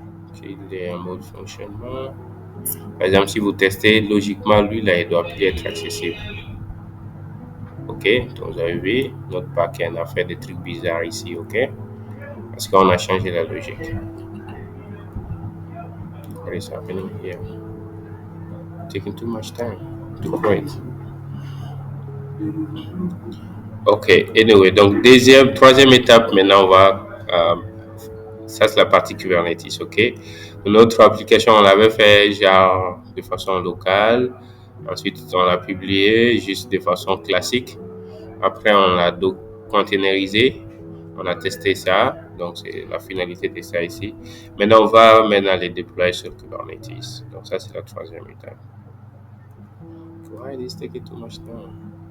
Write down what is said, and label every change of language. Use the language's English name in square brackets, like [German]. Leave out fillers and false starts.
[French] Ok, il est en mode fonctionnement. Par exemple, si vous testez, logiquement, lui là, il doit plus être accessible. Ok, donc vous avez vu, notre backend a fait des trucs bizarres ici, ok? Parce qu'on a changé la logique. [English] What is happening here? Taking too much time to create. Ok, anyway, [French] donc troisième étape, maintenant on va, ça c'est la partie Kubernetes, ok? Notre application, on l'avait fait genre de façon locale, ensuite on l'a publié juste de façon classique, après on l'a containerisé, on a testé ça, donc c'est la finalité de ça ici. Maintenant on va les déployer sur Kubernetes, donc ça c'est la troisième étape. [English] Why is this taking too much time?